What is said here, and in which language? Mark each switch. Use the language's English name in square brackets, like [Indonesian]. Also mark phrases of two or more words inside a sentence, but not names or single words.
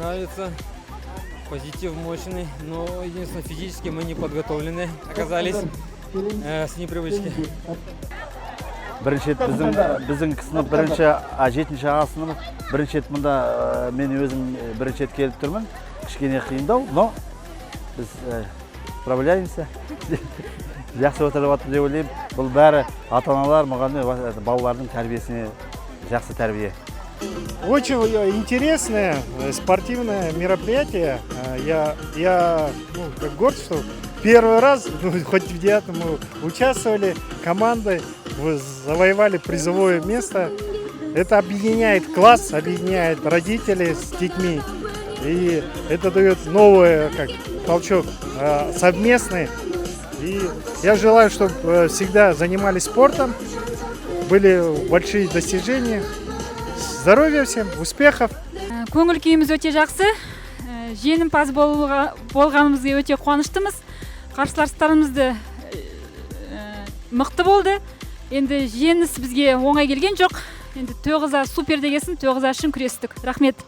[Russian] нравится. Позитив мощный, но единственное, физически мы не подготовлены оказались с непривычки. [Kazakh] Бірінші біздің сынып бірінші 7-ші аға сынып бірінші рет мұнда мен өзім бірінші рет келіп тұрмын. Кішкене қиындау, но біз справляемся. Жақсы отырып жатыр деп ойлаймын. Бұл бәрі ата-аналар, мұғалімдер, балалардың тәрбиесіне жақсы тәрбие. [Russian] Очень интересное спортивное мероприятие. Я как горд, что первый раз, хоть в 9-м мы участвовали, командой завоевали призовое место. Это объединяет класс, объединяет родителей с детьми. И это дает новый толчок совместный. И я желаю, чтобы всегда занимались спортом, были большие достижения. Здоровья всем, успехов! [Kazakh] Көңіл күйіміз өте жақсы. Жеңімпаз болғанымызға өте қуаныштымыз. Қарсыластарымызды мықты болды. Енді жеңіс бізге оңай келген жоқ. Енді 9-а супер дегесін, 9-а үшін күрестік.